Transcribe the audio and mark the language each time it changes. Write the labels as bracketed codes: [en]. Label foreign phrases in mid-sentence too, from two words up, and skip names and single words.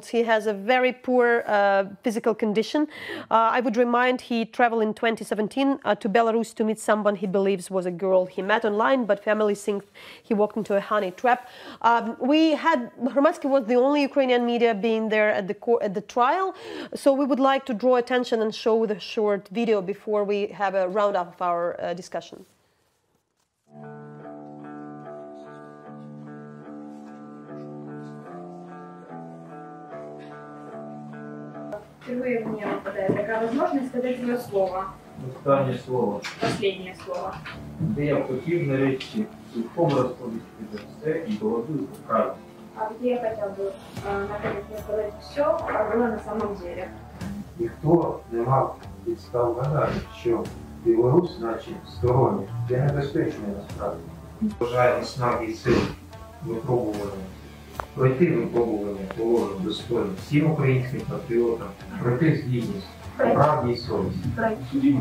[en] He has a very poor physical condition. I would remind he traveled in 2017 to Belarus to meet someone he believes was a girl he met online, but family thinks he walked into a honey trap. Hromadske was the only Ukrainian media being there at the trial, so we would like to draw attention and show the short video before we have a roundup of our discussion. [ru] Впервые мне выпадает такая возможность сказать свое слово. [uk] Останнє слово. [ru] Последнее слово. [uk] Де я хотів нарешті цілком розповісти за все і доводити правду. [ru] А где я хотел бы наконец сказать все, как было на самом деле. [uk] Ніхто не мав підстав гадати, що Білорусь, наче стороння, є небезпечною насправді. Бажаю наснаги і сил випробування. Пройти випробування положень достойно всім українським патріотам, пройти з гідністю, правді і совісті.